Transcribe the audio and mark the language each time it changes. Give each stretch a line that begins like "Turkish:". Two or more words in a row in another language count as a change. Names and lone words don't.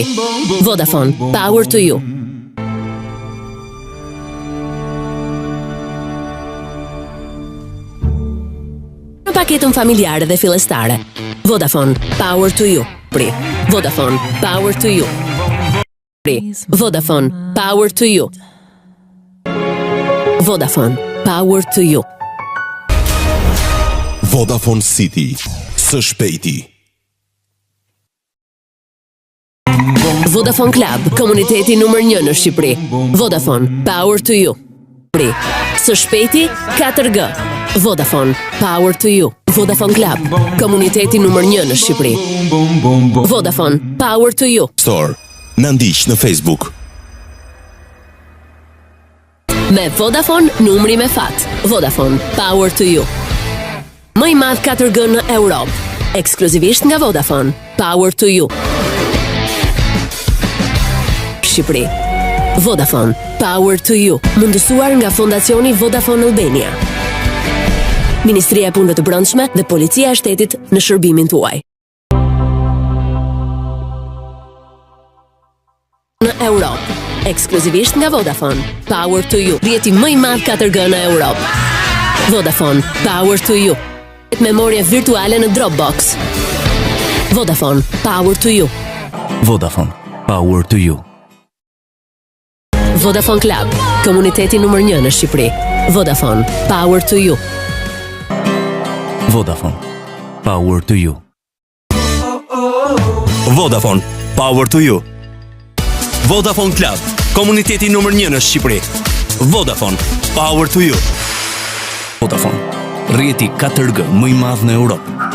Albanian: Vodafone,
English: power to you.
Albanian: Në paketën familjare dhe fillestare. Vodafone,
English: power to you. Vodafone, power to you. Vodafone, power to you. Vodafone, power to you.
Albanian: Vodafone City, së shpejti. Vodafone Club, komuniteti numër 1 në Shqipëri. Vodafone,
English: power to you.
Albanian: Së shpejti, 4G. Vodafone,
English: power to you.
Albanian: Vodafone Club, komuniteti numër 1 në Shqipëri. Vodafone,
English: power to you.
Albanian: Store, në ndiq në Facebook. Me Vodafone, numri me fat. Vodafone,
English: power to you.
Albanian: Më i madh 4G në Europë. Ekskluzivisht nga Vodafone,
English: power to you. Shqipëri. Vodafone, power to you.
Albanian: Mundësuar nga Fondacioni Vodafone Albania. Ministria e Punëve të Brendshme dhe Policia e Shtetit në shërbimin tuaj. Në Europë, ekskluzivisht nga Vodafone,
English: power to you.
Albanian: Rjeti më i madh 4G në Europë. Vodafone,
English: power to you.
Albanian: Memorie virtuale në Dropbox. Vodafone,
English: power to you. Vodafone, power to you.
Albanian: Vodafone Club, komuniteti numër 1 në Shqipëri. Vodafone,
English: power to you. Vodafone, power to you. Vodafone, power to you.
Albanian: Vodafone Club, komuniteti numër 1 në Shqipëri. Vodafone,
English: power to you.
Albanian: Vodafone, rjeti 4G më i madh në Europë.